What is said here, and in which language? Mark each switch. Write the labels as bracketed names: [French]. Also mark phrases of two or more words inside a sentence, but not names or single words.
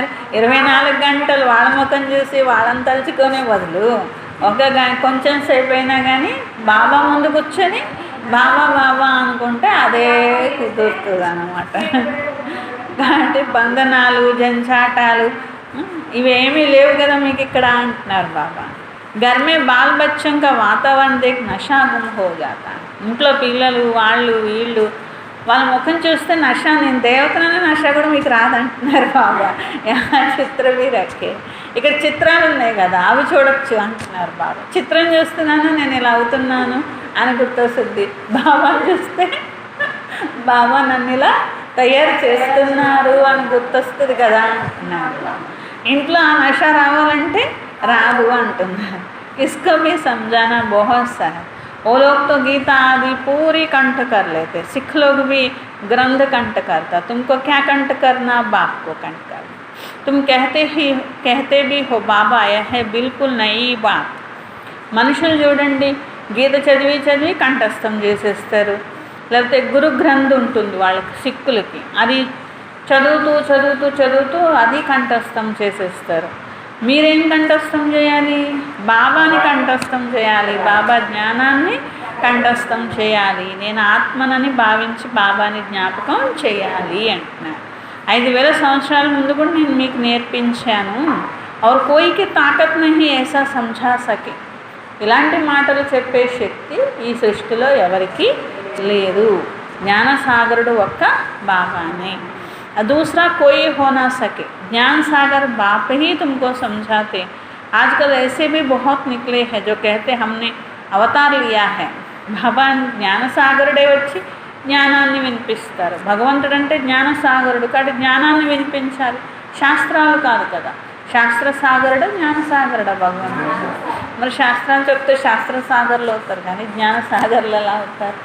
[Telugu] 24 గంటలు వాళ్ళ ముఖం చూసి వాళ్ళని తలుచుకునే బదులు కొంచెం సేపు అయినా కానీ బాబా ముందు కూర్చొని బాబా బాబా అనుకుంటే అదే కుదురుతుంది అన్నమాట. కాబట్టి బంధనాలు జంచాటాలు ఇవేమీ లేవు కదా మీకు ఇక్కడ అంటున్నారు బాబా. [Hindi] गर्मे बाल बच्चंगा वातावरण देख नशा गुम हो जाता. [Telugu] ఇంట్లో పిల్లలు వాళ్ళు వీళ్ళు వాళ్ళ ముఖం చూస్తే నష, నేను దేవతననే నష కూడా మీకు రాదంటున్నారు బాబా. [Hindi] चित्र भी रखे, [Telugu] ఇక్కడ చిత్రాలు ఉన్నాయి కదా అవి చూడొచ్చు అంటున్నారు బాబా. చిత్రం చూస్తున్నాను నేను ఇలా అవుతున్నాను అని గుర్తొస్తుంది, బాబా చూస్తే బాబా నన్ను ఇలా తయారు చేస్తున్నారు అని గుర్తొస్తుంది కదా అంటున్నారు. ఇంట్లో ఆ నష రావాలంటే రాదు అంటున్నారు. [Hindi] इसको भी समझाना बहुत सा है. वो लोग तो गीता आदि पूरी कंठ कर लेते, सिख लोग भी ग्रंथ कंठ करता. तुमको क्या कंठ करना, बाप को कंठ करना. तुम कहते भी हो बाबा यह है बिल्कुल नई बात. [Telugu] మనుషులు చూడండి గీత చదివి కంఠస్థం చేసేస్తారు, లేకపోతే గురు గ్రంథ్ ఉంటుంది వాళ్ళకి సిక్కులకి, అది చదువుతూ అది కంఠస్థం చేసేస్తారు. మీరేం కంఠస్థం చేయాలి, బాబాని కంఠస్థం చేయాలి, బాబా జ్ఞానాన్ని కంఠస్థం చేయాలి, నేను ఆత్మనని భావించి బాబాని జ్ఞాపకం చేయాలి అంటున్నారు. 5000 సంవత్సరాల ముందు కూడా నేను మీకు నేర్పించాను. [Hindi] और कोई की ताकत नहीं ऐसा समझा सके. [Telugu] ఇలాంటి మాటలు చెప్పే శక్తి ఈ సృష్టిలో ఎవరికి లేదు, జ్ఞానసాగరుడు ఒక్క బాబానే. [Hindi] दूसरा कोई हो ना सके. ज्ञान सागर बाप ही तुमको समझाते. आजकल ऐसे भी बहुत निकले हैं जो कहते हमने अवतार लिया है. [Telugu] బాబా జ్ఞానసాగరుడే వచ్చి జ్ఞానాన్ని వినిపిస్తారు. భగవంతుడు అంటే జ్ఞానసాగరుడు కాబట్టి జ్ఞానాన్ని వినిపించాలి, శాస్త్రాలు కాదు కదా. శాస్త్రసాగరుడు జ్ఞానసాగరుడు భగవంతుడు. మరి శాస్త్రాలు చెప్తే శాస్త్రసాగర్లు అవుతారు కానీ జ్ఞానసాగర్లు ఎలా అవుతారు?